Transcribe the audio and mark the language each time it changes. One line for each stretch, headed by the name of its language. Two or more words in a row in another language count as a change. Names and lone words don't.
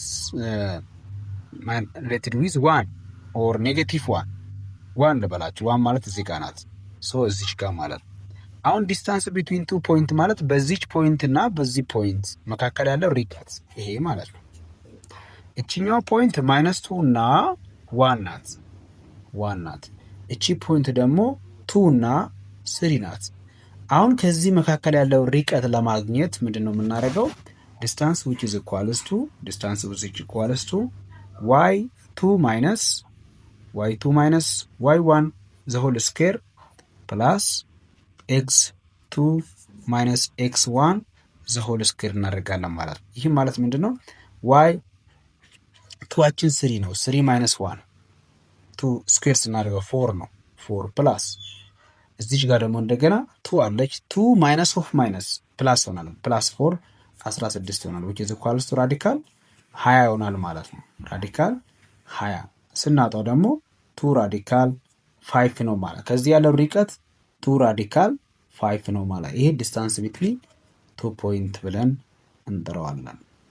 English: with 1 or negative 1
Amharic: ልበላችሁ። 1 ማለት እዚህ ጋር ናት። ሶ እዚች ጋር ማለት አሁን
English: distance between 2 point
Amharic: ማለት በዚች ፖይንት እና በዚህ ፖይንት መካከል ያለው ርቀት ይሄ ማለት ነው። እቺኛው ፖይንት ማይነስ 2 እና 1 ናት። እቺ ፖይንት ደግሞ 2 እና 3 ናት። አሁን ከዚህ መካከል ያለው ርቀት ለማግኘት ምንድነው የምናደርገው?
English: distance which is equals to y2 minus y1 the whole square plus x2 minus x1 the whole square
Amharic: እናደርጋለን ማለት ነው። ይህ ማለት ምንድነው? y 2ችን 3 ነው። 3 minus 1 2 ስኩዌር ስናደርገው 4 ነው። 4 ፕላስ እዚች ጋር ደግሞ እንደገና 2 አለች። 2
English: minus of minus plus
Amharic: ሆናል። ፕላስ 4 16 ይሆናል።
English: which is equals to
Amharic: ራዲካል 20 ይሆናል ማለት ነው። ራዲካል 20 ስናጣው ደግሞ 2 ራዲካል 5 ነው ማለት። ከዚህ ያለው ርቀት 2 ራዲካል 5 ነው ማለት። ይሄ
English: distance between 2 point
Amharic: ብለን እንጠራዋለን።